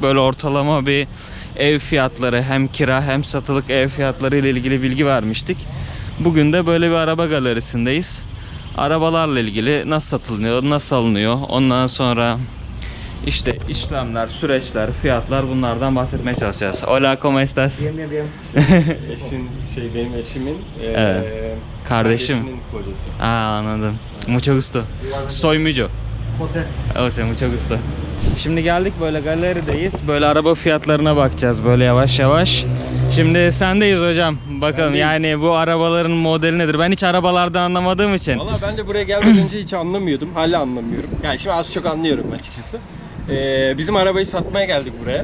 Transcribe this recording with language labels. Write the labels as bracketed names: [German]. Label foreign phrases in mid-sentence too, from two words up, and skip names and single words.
[Turkish] Böyle ortalama bir ev fiyatları, hem kira hem satılık ev fiyatları ile ilgili bilgi vermiştik. Bugün de böyle bir araba galerisindeyiz. Arabalarla ilgili nasıl satılıyor, nasıl alınıyor, ondan sonra işte işlemler, süreçler, fiyatlar, bunlardan bahsetmeye çalışacağız. [Spanish] Hola, ¿cómo estás? Bien, bien, bien. [Turkish] Benim eşimin Evet. Kardeşim. kardeşinin kocası. Anladım. [Spanish] Mucho gusto. Soy Mucho. José. Jose, mucho gusto. [Turkish] Şimdi geldik, böyle galerideyiz. Böyle araba fiyatlarına bakacağız böyle yavaş yavaş. Şimdi sendeyiz hocam. Bakalım yani bu arabaların modeli nedir? Ben hiç arabalardan anlamadığım için. Valla ben de buraya gelmeden önce hiç anlamıyordum. Hala anlamıyorum. Yani şimdi az çok anlıyorum açıkçası. Bizim arabayı satmaya geldik buraya.